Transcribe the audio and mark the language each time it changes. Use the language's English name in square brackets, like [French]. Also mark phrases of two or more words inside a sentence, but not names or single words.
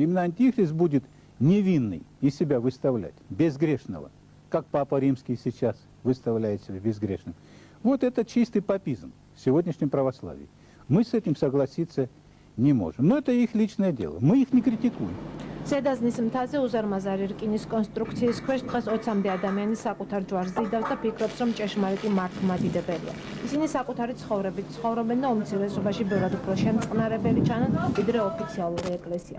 [Russian] Именно антихрист будет невинный из себя выставлять, безгрешного, как Папа Римский сейчас выставляет себя безгрешным. Вот это чистый папизм в сегодняшнем православии. Мы с этим согласиться не можем. Но это их личное дело. Мы их не критикуем. [Georgian] ზედაზნის მთაზე უზარმაზარი რკინის კონსტრუქციის ქვეშ დღეს 20-მდე ადამიანი საკუთარ ჯვარს ზიდავს და ფიქრობს, რომ ჭეშმარიტი მართლმადიდებელია. ისინი საკუთარი ცხოვრებით ცხოვრობენ და უმცირესობაში ბევრად უფრო შემწყნარებელი ჩანან, ვიდრე ოფიციალური ეკლესია.